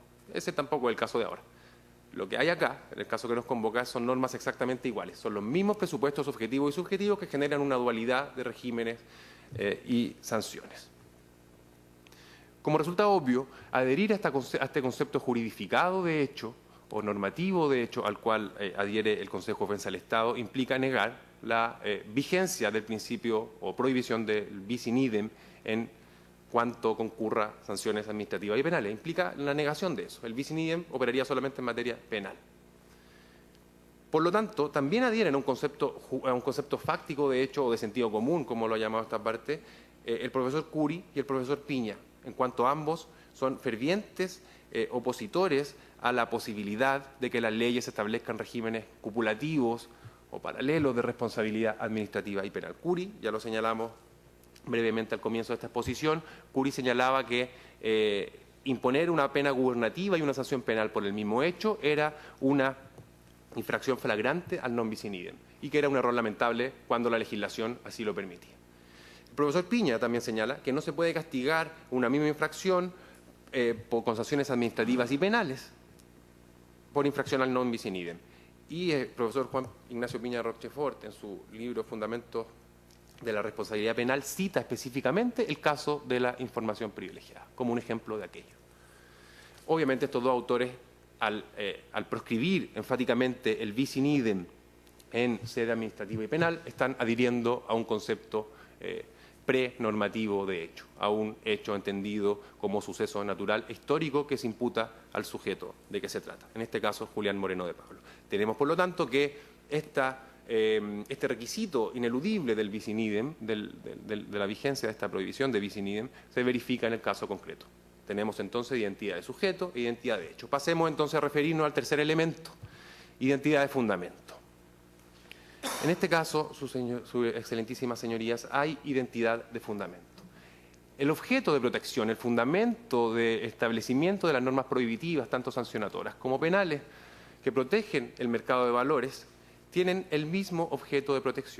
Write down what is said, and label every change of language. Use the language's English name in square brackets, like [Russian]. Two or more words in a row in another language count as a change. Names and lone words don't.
[Spanish] Ese tampoco es el caso de ahora. Lo que hay acá, en el caso que nos convoca, son normas exactamente iguales, son los mismos presupuestos objetivos y subjetivos que generan una dualidad de regímenes y sanciones. Como resultado obvio, adherir a este concepto juridificado de hecho o normativo de hecho al cual adhiere el Consejo de Defensa del Estado implica negar la vigencia del principio o prohibición del [Latin] bis in idem [Spanish] en cuanto concurra sanciones administrativas y penales. Implica la negación de eso. El [Latin] bis in idem [Spanish] operaría solamente en materia penal. Por lo tanto, también adhieren a un concepto fáctico de hecho o de sentido común, como lo ha llamado esta parte, el profesor Curi y el profesor Piña, en cuanto ambos son fervientes opositores a la posibilidad de que las leyes establezcan regímenes cupulativos o paralelos de responsabilidad administrativa y penal. Curi, ya lo señalamos brevemente al comienzo de esta exposición, Curi señalaba que imponer una pena gubernativa y una sanción penal por el mismo hecho era una infracción flagrante al [Latin] non bis in idem [Spanish] y que era un error lamentable cuando la legislación así lo permitía. El profesor Piña también señala que no se puede castigar una misma infracción con sanciones administrativas y penales por infracción al [Latin] non bis in idem. [Spanish] Y el profesor Juan Ignacio Piña Rochefort, en su libro Fundamentos de la Responsabilidad Penal, cita específicamente el caso de la información privilegiada, como un ejemplo de aquello. Obviamente estos dos autores, al proscribir enfáticamente el [Latin] bis in idem [Spanish] en sede administrativa y penal, están adhiriendo a un concepto prenormativo de hecho, a un hecho entendido como suceso natural histórico que se imputa al sujeto de que se trata, en este caso Julián Moreno de Pablo. Tenemos, por lo tanto, que esta este requisito ineludible del [Latin] bis in idem, [Spanish] de la vigencia de esta prohibición de [Latin] bis in idem, [Spanish] se verifica en el caso concreto. Tenemos entonces identidad de sujeto e identidad de hecho. Pasemos entonces a referirnos al tercer elemento, identidad de fundamento. En este caso, su excelentísimas señorías, hay identidad de fundamento. El objeto de protección, el fundamento de establecimiento de las normas prohibitivas, tanto sancionatorias como penales, que protegen el mercado de valores, tienen el mismo objeto de protección.